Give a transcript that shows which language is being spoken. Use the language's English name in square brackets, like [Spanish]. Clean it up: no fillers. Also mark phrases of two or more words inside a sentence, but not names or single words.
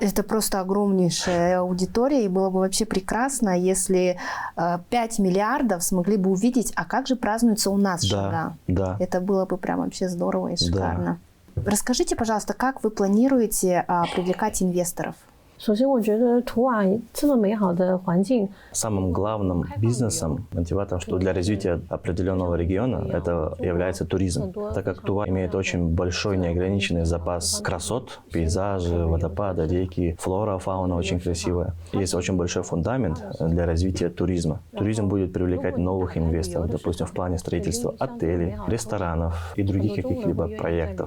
[Russian] Это просто огромнейшая аудитория, и было бы вообще прекрасно, если 5 миллиардов смогли бы увидеть, а как же празднуется у нас Шага. Да. Это было бы прям вообще здорово и шикарно. Да. Расскажите, пожалуйста, как вы планируете привлекать инвесторов? [Chinese] 首先，我觉得图瓦这么美好的环境， [Russian] Самым главным бизнесом, мотиватором, что для развития определенного региона, это является туризм. Так как Тува имеет очень большой неограниченный запас красот, пейзажи, водопады, реки, флора, фауна очень красивая. Есть очень большой фундамент для развития туризма. Туризм будет привлекать новых инвесторов, допустим, в плане строительства отелей, ресторанов и других каких-либо проектов.